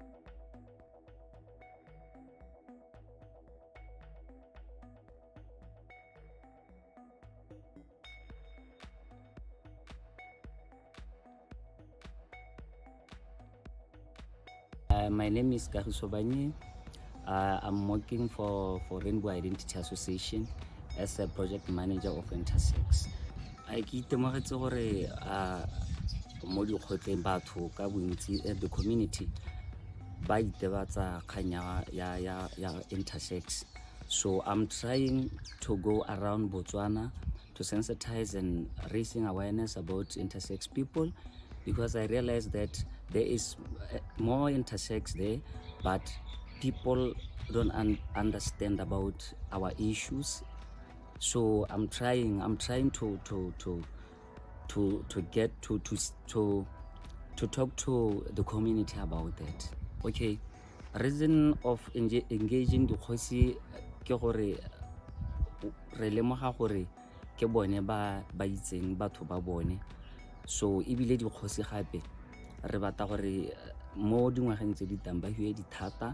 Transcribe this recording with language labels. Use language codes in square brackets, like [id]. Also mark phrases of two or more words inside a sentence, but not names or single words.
[en] My name is Kagisobanye. I'm working for Rainbow Identity Association as a project manager of Intersex. [tn] I ke itemogetse gore mo dikgotleng batho ka bontsi [en] the community [tn] ba itebatsa kganya ya intersex. [en] So I'm trying to go around Botswana to sensitize and raising awareness about intersex people, because I realize that there is more intersex there, but people don't understand about our issues. So I'm trying to get to talk to the community about that. Okay, reason of engaging the [tn] kgosi ke gore re lemoga gore ke bone ba itseng batho ba bone. So ebile di kgosi gape re batla gore mo dingwageng tse di tang ba hue dithata.